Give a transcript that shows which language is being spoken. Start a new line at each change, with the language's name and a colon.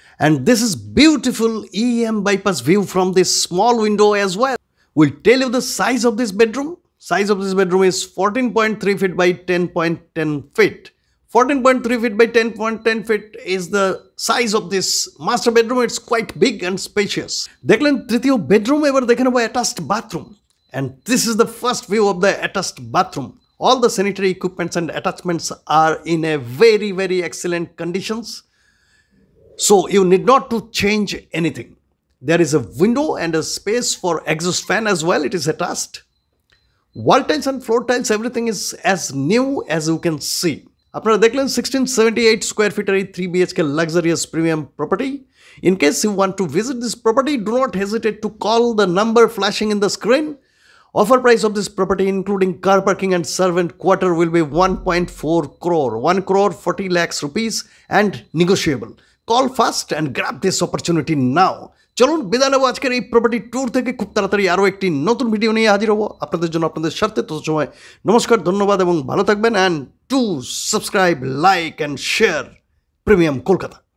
English: And this is beautiful EM bypass view from this small window as well. We'll tell you the size of this bedroom. Size of this bedroom is 14.3 feet by 10.10 feet. 14.3 feet by 10.10 feet is the size of this master bedroom. It's quite big and spacious.
Bangla: দেখলেন তৃতীয় bedroom, এবার দেখে নেব attached bathroom.
English: And this is the first view of the attached bathroom. All the sanitary equipments and attachments are in a very excellent conditions. So you need not to change anything. There is a window and a space for exhaust fan as well. It is attached. Wall tiles and floor tiles, everything is as new as you can see.
Bangla: আপনারা দেখলেন
English: 1678 square feet 3 BHK luxurious premium property. In case you want to visit this property, do not hesitate to call the number flashing in the screen. Offer price of this property including car parking and servant quarter will be 1.4 crore, 1 crore 40 lakhs rupees and negotiable. Call fast and grab this opportunity now.
Bangla: চলুন বিদায় নেব আজকের এই property tour থেকে। খুব তাড়াতাড়ি আরও একটি নতুন ভিডিও নিয়ে হাজির হব আপনাদের জন্য, আপনাদের স্বার্থে। তত সময় নমস্কার, ধন্যবাদ এবং ভালো থাকবেন।
English: and to subscribe, like and share
Bangla: premium Kolkata.